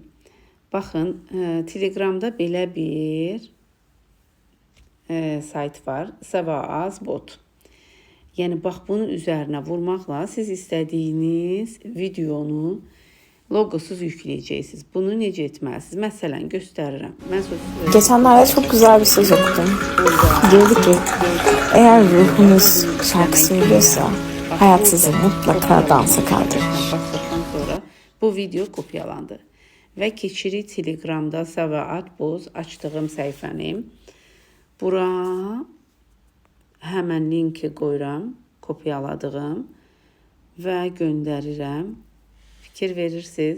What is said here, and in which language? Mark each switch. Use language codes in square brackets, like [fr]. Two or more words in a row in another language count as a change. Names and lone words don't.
[az] Baxın, Telegramda belə bir sayt var, Savaz Bot. Yəni, bax, bunun üzərinə vurmaqla siz istədiyiniz videonu logosuz yükləyəcəksiniz. Bunu necə etməlisiniz? Məsələn, göstərirəm. [tr] Geçenlerde çok güzel bir söz okudum. Diyordu ki, eğer ruhunuz şarkı söylüyorsa hayat sizi mutlaka dansa kaldırır. [az] Sonra bu video kopyalandı. Və keçirik Telegramda Savaz Bot açdığım səhifəni. Bura həmən linki qoyuram, kopyaladığım və göndərirəm. Fikir verirsiniz.